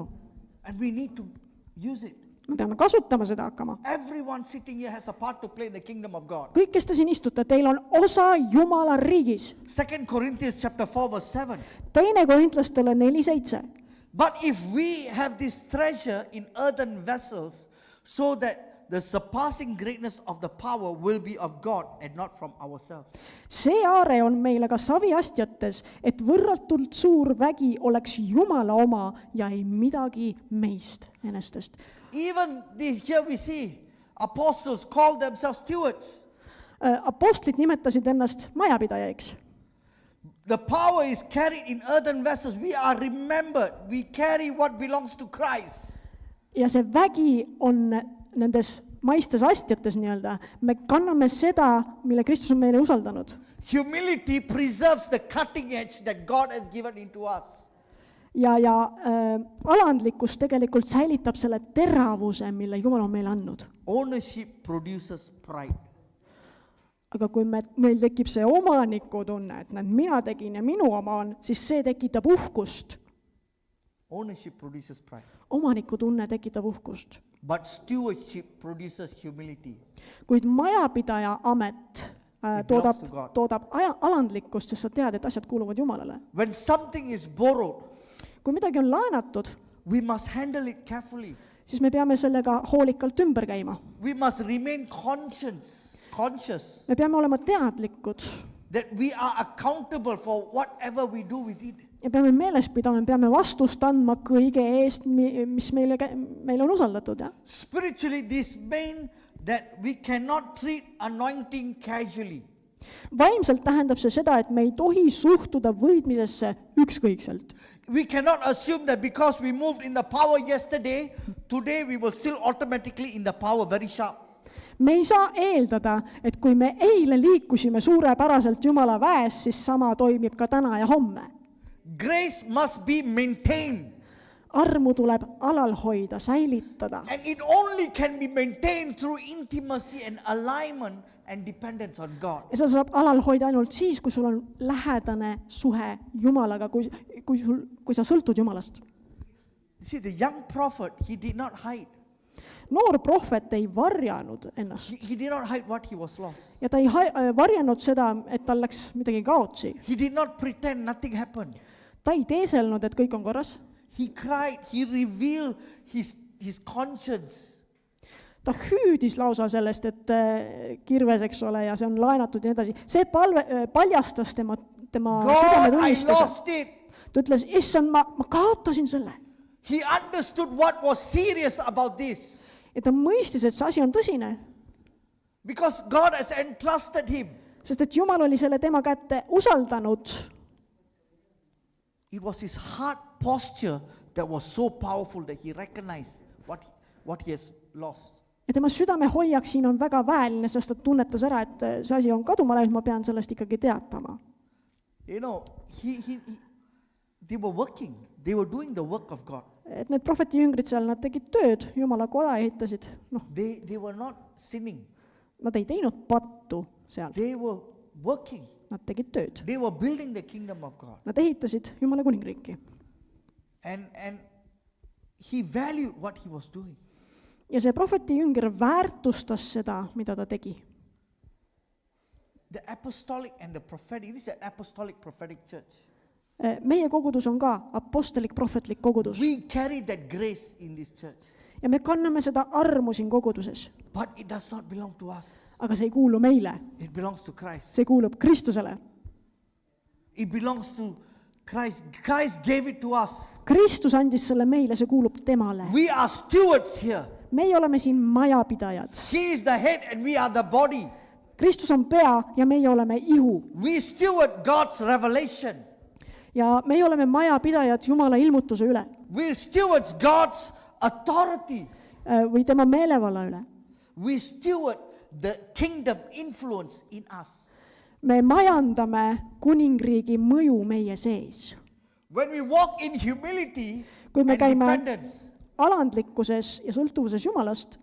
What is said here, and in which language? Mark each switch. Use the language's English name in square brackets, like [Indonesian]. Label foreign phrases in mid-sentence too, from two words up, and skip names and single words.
[English] And we need to use it. [Estonian] Me peame kasutama seda hakkama. [English] Everyone sitting here has a part to play in the kingdom of God. [Estonian] Kõik, kes te siin istute, teil on osa Jumala riigis. [English] 2 Corinthians chapter 4 verse 7. [Estonian] 2. Korintlastele 4:7. [English] But if we have this treasure in earthen vessels, so that the surpassing greatness of the power will be of God and not from ourselves. [Estonian] See aare on meile ka saviastjates, et võrratult suur vägi oleks Jumala oma ja ei midagi meist enestest. [English] Even this, here we see apostles call themselves stewards. [Estonian] Apostlid nimetasid ennast majapidajaiks. [English] The power is carried in earthen vessels. We are remembered. We carry what belongs to Christ. [Estonian] Ja see vägi on nendes maistes astjates nii-öelda. Me kanname seda, mille Kristus on meile usaldanud. [English] Humility preserves the cutting edge that God has given into us. [Estonian] Ja alandlikkus tegelikult säilitab selle teravuse, mille Jumal on meile andnud. [English] Ownership produces pride. [Estonian] Aga kui meil tekib see omanikutunne, et mina tegin ja minu oma on, siis see tekitab uhkust. [English] Ownership produces pride. [Estonian] Omanikutunne tekitab uhkust. [English] But stewardship produces humility. [Estonian] Kuid majapidaja amet [English] belongs to God. [Estonian] toodab alandlikkust, sest sa tead, et asjad kuuluvad Jumalale. [English] When something is borrowed, [Estonian] Kui midagi on laenatud, [English] we must handle it carefully. [Estonian] siis me peame sellega hoolikalt ümber käima. [English] We must remain conscious [Estonian] Me peame olema teadlikud [English] that we are accountable for whatever we do with it. [Estonian] ja peame meeles pidama, peame vastust andma kõige eest, mis meile on usaldatud. Ja? [English] Spiritually, this means that we cannot treat anointing casually. [Estonian] Vaimselt tähendab see seda, et me ei tohi suhtuda võitmisesse ükskõikselt. [English] We cannot assume that because we moved in the power yesterday, today we will still automatically in the power very sharp. [Estonian] Me ei saa eeldada, et kui me eile liikusime suurepäraselt Jumala väes, siis sama toimib ka täna ja homme. [English] Grace must be maintained. [Estonian] Armu tuleb alal hoida, säilitada. [English] And it only can be maintained through intimacy and alignment and dependence on God. [Estonian] Ja seda saab alal hoida ainult siis, kui sul on lähedane suhe Jumalaga, kui sa sõltud Jumalast. [English] See, the young prophet, he did not hide. [Estonian] Noor prohvet ei varjanud ennast. [English] He did not hide what he was lost. [Estonian] Ja ta ei varjanud seda, et tal läks midagi kaotsi. [English] He did not pretend nothing happened. [Estonian] Ta ei teeselnud, et kõik on korras. [English] He cried, he revealed his conscience. [Estonian] Ta hüüdis lausa sellest, et kirves, eks ole, ja see on laenatud ja nii edasi. See paljastas tema [English] God, I [Estonian] südametunnistuse. [English] lost it. [Estonian] Ta ütles, issand, ma kaotasin selle. [English] He understood what was serious about this. [Estonian] Ja ta mõistis, et see asi on tõsine. [English] Because God has entrusted him. [Estonian] Sest et Jumal oli selle tema kätte usaldanud. [English] It was his heart posture that was so powerful that he recognized what he has lost. [Estonian] Ja tema südame hoiak siin on väga väeline, sest ta tunnetas ära, et see asi on kaduma läinud, ma pean sellest ikkagi teatama. [English] You know, they were working. They were doing the work of God. [Estonian] Et need prohveti jüngrid seal, nad tegid tööd, Jumala koda ehitasid. [English] No, They were not sinning. [Estonian] nad ei teinud pattu seal, [English] They were working. [Estonian] nad tegid tööd. [English] They were building the kingdom of God. [Estonian] Nad ehitasid Jumala kuningriiki. [English] And he valued what he was doing. [Estonian] Ja see prohveti jünger väärtustas seda, mida ta tegi. [English] The apostolic and the prophetic, it is an apostolic prophetic church. [Estonian] Meie kogudus on ka apostelik prohvetlik kogudus. [English] We carry that grace in this church. [Estonian] Ja me kanname seda armu siin koguduses. [English] But it does not belong to us. [Estonian] Aga see ei kuulu meile. [English] It belongs to Christ. [Estonian] See kuulub Kristusele. [English] It belongs to Christ. Christ gave it to us. [Estonian] Kristus andis selle meile, see kuulub temale. [English] We are stewards here. [Estonian] Meie oleme siin majapidajad. [English] He is the head and we are the body. [Estonian] Kristus on pea ja meie oleme ihu. [English] We steward God's revelation. [Estonian] Ja meie oleme majapidajad Jumala ilmutuse üle. [English] We steward God's authority. [Estonian] Või tema meelevalla üle. [English] We steward the kingdom influence in us. [Estonian] Me majandame kuningriigi mõju meie sees. [English] When we walk in humility [Estonian] Kui me [English] and [Estonian] käime [English] dependence, [Estonian] alandlikkuses ja sõltuvuses Jumalast,